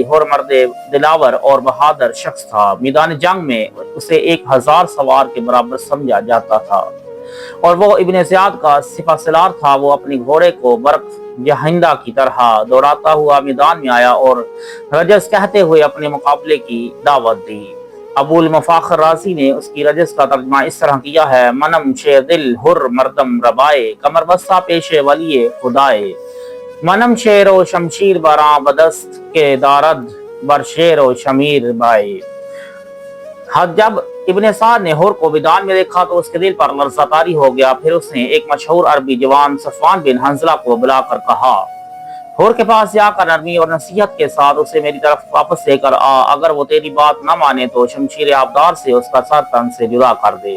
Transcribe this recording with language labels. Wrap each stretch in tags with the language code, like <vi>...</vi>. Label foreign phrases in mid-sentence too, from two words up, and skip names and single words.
<ur>حر مرد دلاور اور بہادر شخص تھا، میدان جنگ میں اسے 1000 سوار کے برابر سمجھا جاتا تھا، اور وہ ابن زیاد کا سپہ سالار تھا۔ وہ اپنے گھوڑے کو برق جہندہ کی طرح دوڑاتا ہوا میدان میں آیا اور رجز کہتے ہوئے اپنے مقابلے کی دعوت دی۔ ابو المفاخر رازی نے اس کی رجز کا ترجمہ اس طرح کیا ہے،</ur> <fa>منم شیر دل حر مردم ربائے، کمر بستہ پیش ولی خدائے، منم شیر و شمشیر براں بدست کے دارد بر شیر و شمیر بائے۔</fa> <ur>جب ابن سعد نے حر کو میدان میں دیکھا تو اس کے دل پر لرزہ طاری ہو گیا۔ پھر اس نے ایک مشہور عربی جوان صفوان بن حنظلہ کو بلا کر کہا، حر کے پاس جا کر نرمی اور نصیحت کے ساتھ اسے میری طرف واپس لے کر آ، اگر وہ تیری بات نہ مانے تو شمشیر آبدار سے اس کا سر تن سے جدا کر دے۔</ur>